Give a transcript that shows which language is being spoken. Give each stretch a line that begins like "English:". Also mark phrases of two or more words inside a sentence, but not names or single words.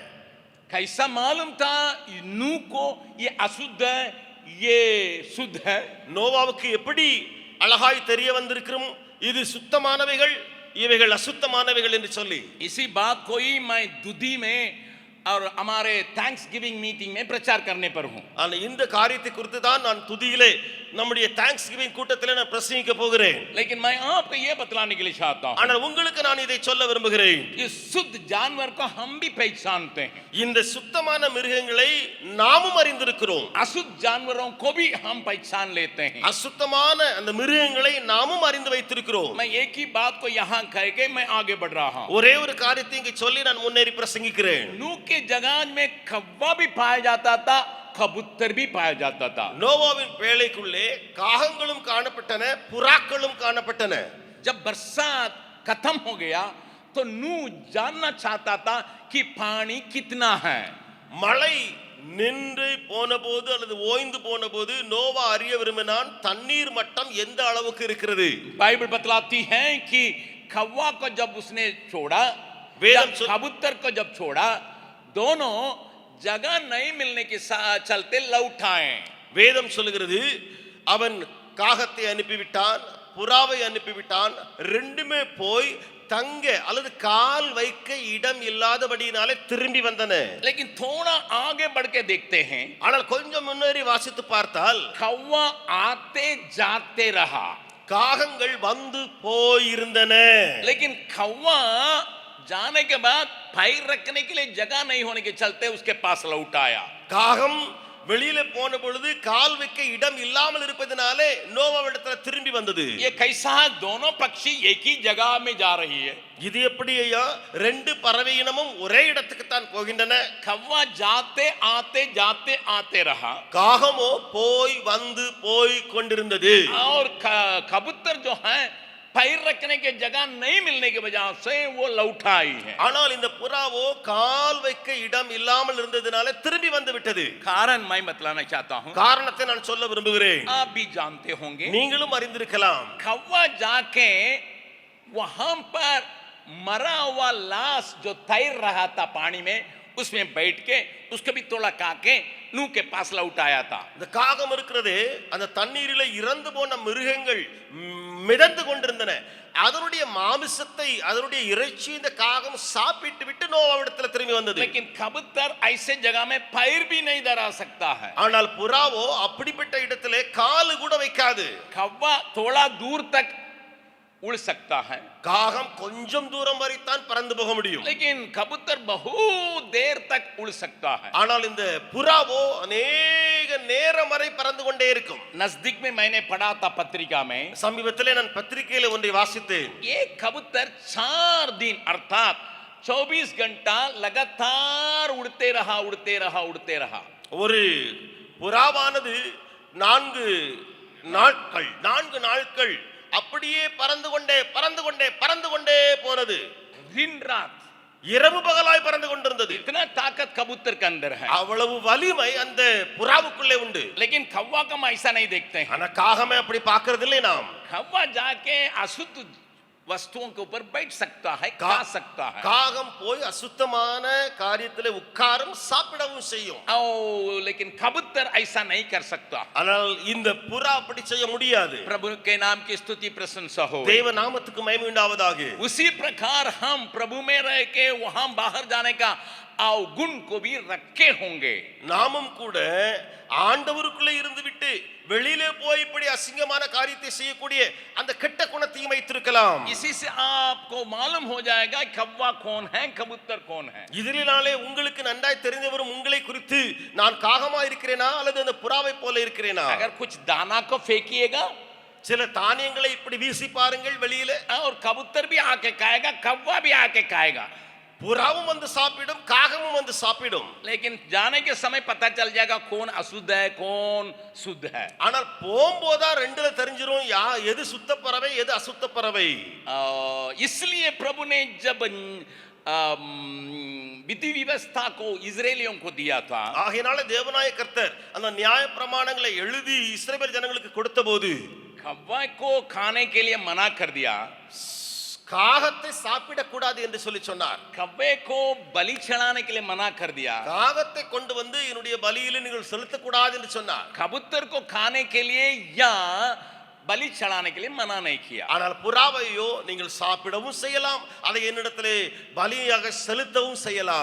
Hindi: कैसा मालूम था नूह को ये अशुद्ध है ये शुद्ध है
Tamil: நோவாவுக்கு எப்படி அழகாய் தெரிய வந்திருக்கும் இது சுத்தமானவைகள் இவைகள் அசுத்தமானவைகள் என்று சொல்லி
Hindi: इसी बात को ही मैं दुधी में और हमारे
English: thanks giving meeting
Hindi: में प्रचार करने पर हूं
Tamil: ஆனா இந்த காரியத்தை குறித்து தான் நான் துதியிலே நம்முடைய
English: thanks giving
Tamil: கூட்டத்திலே நான் பிரசங்கிக்க போகிறேன்
Hindi: लेकिन मैं आपको ये बतलाने के लिए चाहता हूं
Tamil: ஆனா உங்களுக்கு நான் இதை சொல்ல விரும்புகிறேன்
Hindi: ये शुद्ध जानवर को हम भी पहचानते हैं
Tamil: இந்த சுத்தமான மிருகங்களை நாமும் அறிந்திருக்கிறோம்
Hindi: अशुद्ध जानवरों को भी हम पहचान लेते हैं
Tamil: அசுத்தமான அந்த மிருகங்களை நாமும் அறிந்து வைத்திருக்கிறோம்
Hindi: मैं एक ही बात को यहां कह के मैं आगे बढ़ रहा हूं
Tamil: ஒரே ஒரு காரியத்தை இங்க சொல்லி நான் முன்னேறி பிரசங்கிக்கிறேன்
Hindi: नूह के जहाज में कौवा भी पाया जाता था कबूतर भी पाया जाता था
Tamil: நோவாவின் பேழைக்குள்ளே காகங்களும் காணப்பட்டன புறாக்களும் காணப்பட்டன
Hindi: जब बरसात खत्म हो गया तो नूह जानना चाहता था कि पानी कितना है
Tamil: மழை நின்று போனபோது அல்லது ஓய்ந்து போனபோது நோவா அறிய விரும்பினான் தண்ணீர் மட்டம் எந்த அளவுக்கு இருக்கிறது
Hindi: बाइबल बतलाती है कि कौवा को जब उसने छोड़ा कबूतर को जब छोड़ा दोनों जगह नहीं मिलने के चलते लौट आए
Tamil: வேதம் சொல்லுகிறது அவன் காகத்தை அனுப்பிவிட்டான் புறாவை அனுப்பிவிட்டான் ரெண்டுமே போய் தங்க அல்லது கால் வைக்க இடம் இல்லாதபடியினாலே திரும்பி வந்தன
Hindi: लेकिन थोड़ा आगे बढ़ के देखते हैं
Tamil: ஆனால் கொஞ்சம் முன்னேறி வாசித்து பார்த்தால்
Hindi: कौवा आते जाते रहा
Tamil: காகங்கள் வந்து போயிருந்தன
Hindi: लेकिन कौवा जाने के बाद पैर रखने के लिए जगह नहीं होने के चलते उसके पास लौट आया
Tamil: காகம் வெளியில போன பொழுது கால் வைக்க இடம் இல்லாமல் இருப்பதனாலே நோவாவிடத்துல திரும்பி வந்தது
Hindi: ये कैसा है दोनों पक्षी एक ही जगह में जा रही है
Tamil: இது எப்படி ஐயா ரெண்டு பறவை இனமும் ஒரே இடத்துக்கு தான் போகின்றன
Hindi: कौवा जाते आते रहा
Tamil: காகமோ போய் வந்து போய் கொண்டிருந்தது
Hindi: और कबूतर जो है पैर रखने के जगह नहीं मिलने की वजह से वो लौट आई है
Tamil: ஆனால் இந்த புறாவோ கால் வைக்க இடம் இல்லாமல் இருந்ததனால திரும்பி வந்து விட்டது
Hindi: कारण मैं बतलाना चाहता हूँ
Tamil: காரணத்தை நான் சொல்ல விரும்புகிறேன்
Hindi: आप भी जानते होंगे
Tamil: நீங்களும் அறிந்திருக்கலாம்
Hindi: कौवा जाके वहां पर मरा हुआ लाश जो तैर रहा था पानी में उसमें बैठ के उसको भी तोड़ा काके नूह के पास लौट आया था
Tamil: இந்த காகம் இருக்கிறதே அந்த தண்ணீரிலே இறந்து போன மிருகங்கள் மிதந்து கொண்டிருந்தன அதனுடைய மாமிசத்தை அதனுடைய இறைச்சி இந்த காகம் சாப்பிட்டு விட்டு நோவாவிடத்துல திரும்பி வந்தது
Hindi: लेकिन कबूतर ऐसे जगह में पैर भी नहीं धरा सकता है
Tamil: ஆனால் புறாவோ அப்படிப்பட்ட இடத்திலே கால் கூட வைக்காது
Hindi: कौवा थोड़ा दूर तक उड़ सकता है
Tamil: காகம் கொஞ்சம் தூரம் வரை தான் பறந்து போக முடியும்
Hindi: लेकिन कबूतर बहुत देर तक उड़ सकता है
Tamil: ஆனால் இந்த புறாவோ अनेक நேரம் வரை பறந்து கொண்டே இருக்கும்
Hindi: नजदीक में मैंने पढ़ा था पत्रिका में
Tamil: சமீபத்திலே நான் பத்திரிகையில ஒன்றை வாசித்தேன்
Hindi: ये कबूतर 4 दिन अर्थात 24 घंटा लगातार उड़ते रहा
Tamil: ஒரு புறாவானது 4 நாட்கள் அப்படியே பறந்து கொண்டே போனது
Hindi: दिन रात
Tamil: இரவு பகலாய் பறந்து கொண்டிருந்தது
Hindi: इतना ताकत कबूतर के अंदर है
Tamil: அவ்வளவு வலிமை அந்த புறாவுக்குள்ளே உண்டு
Hindi: लेकिन कौवा का हम ऐसा नहीं देखते हैं
Tamil: ஆனா காகமே அப்படி பார்க்கிறது இல்லை நாம்
Hindi: कौवा जाके अशुद्ध वस्तुओं के ऊपर बैठ सकता है खा सकता है
Tamil: காகம் போய் அசுத்தமான காரியத்திலே உட்காரும் சாப்பிடவும் செய்யும்
Hindi: लेकिन कबूतर ऐसा नहीं कर सकता
Tamil: ஆனால் இந்த புறா அப்படி செய்ய முடியாது
Hindi: प्रभु के नाम की स्तुति प्रशंसा हो
Tamil: தேவ நாமத்துக்கு மகிமை உண்டாவதாக
Hindi: उसी प्रकार हम प्रभु में रह के वहां बाहर जाने का गुण को भी रखे होंगे
Tamil: நாமும் கூட ஆண்டவருக்குள்ளே இருந்து விட்டு வெளியிலே போய் இப்படி அசிங்கமான காரியத்தை செய்யக்கூடிய அந்த கெட்ட குணத்தையும் வைத்திருக்கலாம்.
Hindi: इसी से आपको मालूम हो जाएगा कौवा कौन है, कबूतर कौन है.
Tamil: இதனாலே உங்களுக்கு நன்றாய் தெரிந்தவரும் உங்களை குறித்து நான் காகமா இருக்கிறேனா அல்லது அந்த புறாவை போல இருக்கிறேனா.
Hindi: अगर कुछ दाना को फेंकिएगा
Tamil: சில தானியங்களை இப்படி வீசி பாருங்கள் வெளியில,
Hindi: और कबूतर भी आके खाएगा, कौवा भी आके खाएगा,
Tamil: புறாவும் வந்து சாப்பிடும், காகமும் வந்து சாப்பிடும்.
Hindi: लेकिन जाने के समय पता चल जाएगा कौन अशुद्ध है कौन शुद्ध है.
Tamil: ஆனால் போம்போதா ரெண்டுல தெரிஞ்சிரும் எது சுத்த பறவை எது அசுத்த பறவை.
Hindi: इसलिए प्रभु ने जब विधि व्यवस्था को इस्राएलियों को दिया था,
Tamil: ஆகையால தேவனாய கர்த்தர் அந்த நியாய பிரமாணங்களை எழுதி இஸ்ரவேல் ஜனங்களுக்கு கொடுத்தபோது
Hindi: कौवा को खाने के लिए मना कर दिया,
Tamil: காகத்தை சாப்பிடக்கூடாது என்று சொல்லி சொன்னார்.
Hindi: कौवे को बलि चढ़ाने के लिए मना कर दिया,
Tamil: காகத்தை கொண்டு வந்து என்னுடைய பலியிலே நீங்கள் செலுத்தக்கூடாது என்று சொன்னார்.
Hindi: कबूतर को खाने के लिए या बलि चढ़ाने के लिए मना नहीं किया.
Tamil: ஆனால் புறாவையோ நீங்கள் சாப்பிடவும் செய்யலாம், அதை என்னிடத்திலே பலியாக செலுத்தவும் செய்யலாம்.